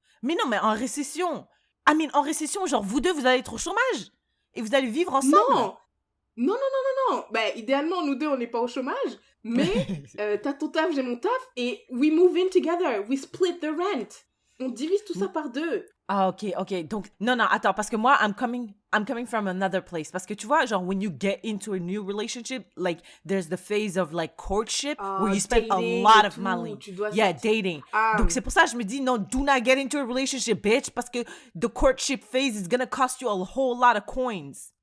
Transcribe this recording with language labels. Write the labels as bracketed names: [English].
[French] Mais non, mais en récession. En récession, genre vous deux, vous allez être au chômage et vous allez vivre ensemble. Non. Ben, idéalement, nous deux, on n'est pas au chômage. Mais t'as ton taf, j'ai mon taf. [English] Et we move in together. We split the rent. [French] On divise tout ça par deux. Ah, ok. Donc, non, attends. Parce que moi, [English] I'm coming from another place. [French] Parce que tu vois, genre, [English] when you get into a new relationship, like, there's the phase of, like, courtship, where you spend a lot of money. Dating. [French] Donc, c'est pour ça que je me dis, non, [English] do not get into a relationship, bitch. [French] Parce que [English] the courtship phase is gonna cost you a whole lot of coins.